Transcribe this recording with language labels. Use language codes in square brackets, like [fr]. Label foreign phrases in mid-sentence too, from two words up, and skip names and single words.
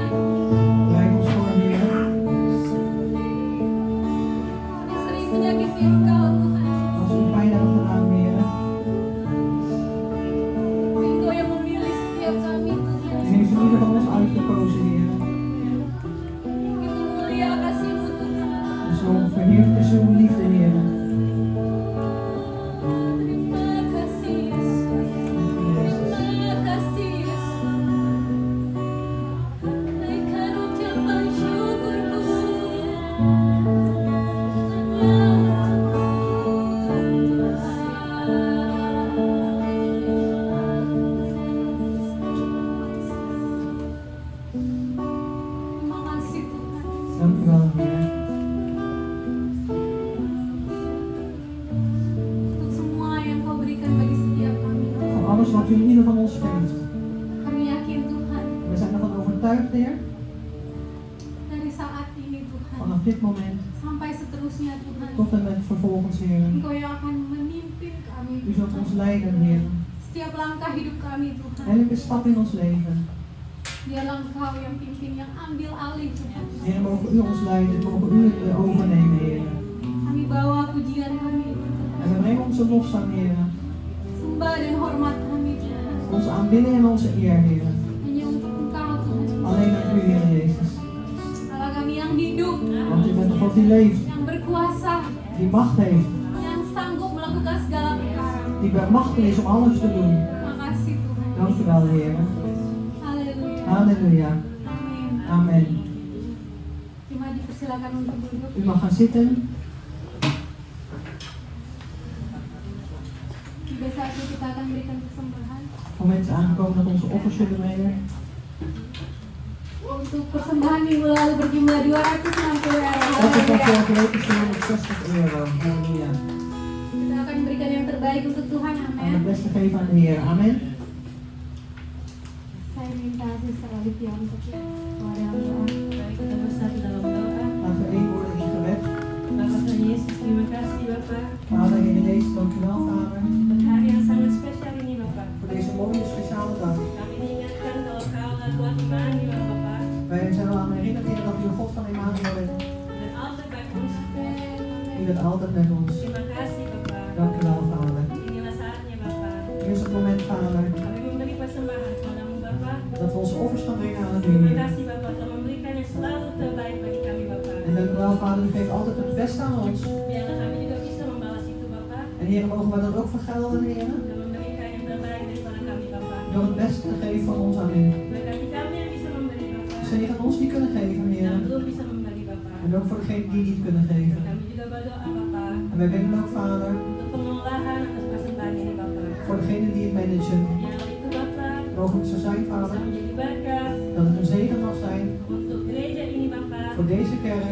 [nl] Leid ons voor, Heer. [id] Kami sering menyakiti Engkau Tuhan. [nl] Als u pijn hebben gedaan, Heer. [id] Engkau yang memilih setiap kami Tuhan. [nl] U heeft in ieder van ons uitgekozen, Heer. [id] Begitu mulia kasih-Mu Tuhan. [nl] En zo verheerlijk is uw liefde, Heer. [id] Terima kasih Yesus. Terima kasih Yesus. Naikkan ucapan syukurku. Terima kasih Tuhan. [nl] Dank u wel, Heer. [id] Untuk semua yang Kau berikan bagi setiap kami. [nl] Voor alles wat u in ieder van ons geeft. [id] Kami yakin Tuhan, [nl] We zijn ervan overtuigd, Heer. [id] dari saat ini Tuhan, [nl] Vanaf dit moment [id] sampai seterusnya Tuhan, [nl] tot en met vervolgens, Heer. [id] Engkau yang akan memimpin kami. [nl] U zult ons leiden, Heer. [id] Setiap langkah hidup kami Tuhan, [nl] Elke stap in ons leven. [id] biarlah Engkau yang pimpin, yang ambil alih Tuhan. [nl] Heer, mogen u ons leiden, mogen u het overnemen, Heer. [id] Kami bawa pujian kami, [nl] En we brengen onze lofzang, Heer. [id] sembah dan hormat kami Tuhan, [nl] Onze aanbidding en onze eer, Heer. [id] hanya untuk Engkau Tuhan. [nl] Alleen aan u, Heer Jezus. [id] Allah kami yang hidup, [nl] Want u bent de God die leeft, [id] yang berkuasa, [nl] die macht heeft, [id] yang sanggup melakukan segala perkara. [nl] die bermachtig is om alles te doen. [id] Terima kasih Tuhan. [nl] Dank u wel, Heer. [id] Haleluya. [nl] Halleluja. [id] Amin. [nl] Amen. [id] Terima dipersilakan untuk duduk. [nl] U mag gaan zitten. [id] Tiba saatnya kita akan berikan persembahan. [nl] Moment is aangekomen dat onze offers zullen brengen. [id] Untuk persembahan minggu lalu berjumlah 260 euro. [nl] Dat is van [id] Haleluya. [nl] vorige week is 260 euro. Halleluja. [id] Kita akan berikan yang terbaik untuk Tuhan. [nl] En [id] Amin. [nl] het beste geven aan de Heer. Amen. [id] Saya minta Sister Olivia untuk keluar dalam doa. Baik, kita bersatu dalam doa. [nl] Laten we één worden in gebed. [id] Bapak Tuhan Yesus, terima kasih Bapak [nl] Vader, Heer Jezus, dank u wel, Vader. [id] untuk hari yang sangat spesial ini Bapak. [nl] Voor deze mooie speciale dag. [id] Kami diingatkan kalau Kau adalah Tuhan Immanuel Bapak [nl] Wij zijn al aan herinnerd, Heer, dat u de God van Emmanuel bent. dan altijd bij ons. U bent altijd met ons. [id] Terima kasih Bapak. [nl] Dank u wel, Vader. [id] Inilah saatnya Bapak. [nl] Hier is het moment, Vader, [id] Kami memberi persembahan kepadamu Bapak. [nl] dat we onze offers gaan brengen aan u, [id] Terima [nl] Heer. [id] kasih Bapak telah memberikan yang selalu terbaik bagi kami Bapak. [nl] En dank u wel, Vader, u geeft altijd het beste aan ons. [id] Biarlah kami juga bisa membalas itu Bapak [nl] En Heer, mogen wij dat ook vergelden, Heer, [id] dan memberikan yang terbaik daripada kami Bapak. [nl] door het beste te geven van ons aan u. [id] Berkati kami yang bisa memberi Bapak [nl] Zegen ons die kunnen geven, Heer. [id] dan belum bisa memberi Bapak. [nl] En ook voor degenen die niet kunnen geven. [id] Kami juga berdoa Bapak [nl] En wij bidden ook, Vader, [id] untuk pengelolaan atas persembahan ini Bapak. [nl] voor degenen die het managen. [id] Biarlah itu Bapak [nl] Mogen het zo zijn, [id] bisa [nl] Vader, [id] menjadi berkat [nl] dat het een zegen mag zijn Voor deze kerk,